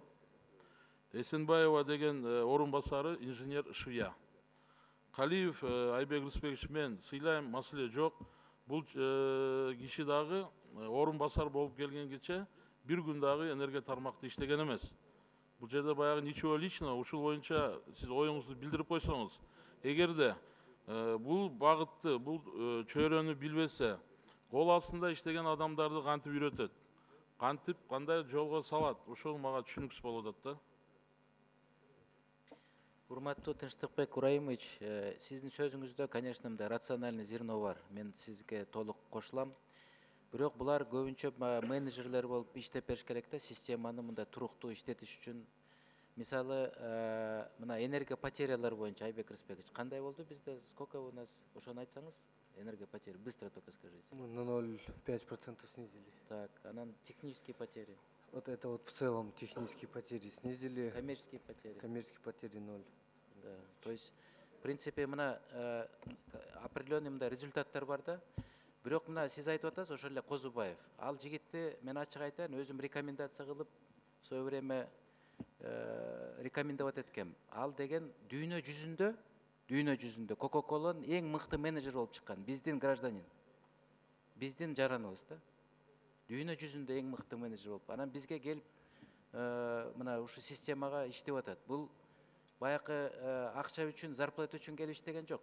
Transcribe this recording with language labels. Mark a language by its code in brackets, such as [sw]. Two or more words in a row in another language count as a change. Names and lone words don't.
[ky] Эсенбаева деген орун басары инженер швея. Калиев Айбек Рысбекович мен сыйлайм, маселе жок. Бул киши дагы орун басар болуп келгенгече бир күн дагы энергия тармакта иштеген эмес. Бул жерде баягы [ru] ничего личного, [ky] ушул боюнча сиз оюңузду билдирип койсоңуз, эгерде бул багытты, бул чөйрөнү билбесе, кол астында иштеген адамдарды кантип үйрөтөт, кантип кандай жолго салат, ошол мага түшүнүксүз болуп атат да. Урматтуу Тынчтыкбек Урайымович, сиздин сөзүңүздө, конечно, мындай [ru] рациональный зерно [ky] бар. Мен сизге толук кошулам. Бирок булар көбүнчө менеджерлер болуп иштеп бериш керек да, системаны мындай туруктуу иштетиш үчүн. Мисалы, мына энергия потерялар боюнча Айбек Рысбекович, кандай болду бизде? [ru] Сколько у нас? [ky] Ошону айтсаңыз, [ru] энергия потери. Быстро только скажите. Мы на 0,5% снизили. Так, а на технические потери? Вот это вот в целом технические потери снизили. Коммерческие потери? Коммерческие потери 0. Да, то есть, в принципе, [ky] мына определенный мындай результаттар бар да. Бирок мына сиз айтып атасыз, ошол эле Козубаев. Ал жигитти мен ачык айтайын, өзүм рекомендация кылып, [ru] в свое время рекомендовать эткем. [ky] Ал деген дүйнө жүзүндө Coca-Cola'нын эң мыкты менеджер болуп чыккан, биздин гражданин. Биздин жараныбыз да. Дүйнө жүзүндө эң мыкты менеджер болуп. Анан бизге келип, мына ушу системага иштеп атат. Бул баякы акча үчүн, зарплата үчүн келип иштеген жок.